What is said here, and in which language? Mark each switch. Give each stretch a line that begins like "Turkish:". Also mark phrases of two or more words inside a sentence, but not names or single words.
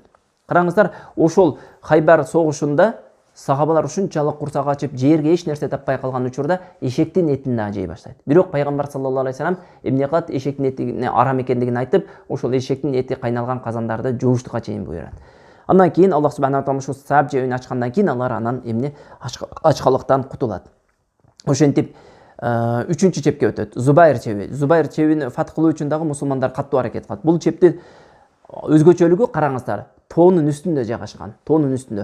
Kyrgyz: Караңыздар, ошол Хайбар согушунда сахабалар ушунчалык курсак ачып, жерге эч нерсе таппай калган учурда эшектин этин да жей баштайт. Бирок пайгамбар
Arabic: صلى الله عليه وسلم
Kyrgyz: эмне кылат? Эшектин эти арам экендигин айтып, ошол эшектин эти кайналган казандарды жууштукка чейин буйрат. Андан кийин Аллах
Arabic: سبحانه وتعالى
Kyrgyz: ушул Сааб чебин ачкандан кийин алар анан эмне ачкалыктан кутулат. Ошентип үчүнчү чепке өтөт. Зубайр чеби. Зубайр чебин фатх кылуу үчүн дагы мусулмандар каттуу аракет кылат. Бул чептин өзгөчөлүгү караңыздар, тоонун үстүндө жайгашкан. Тоонун үстүндө.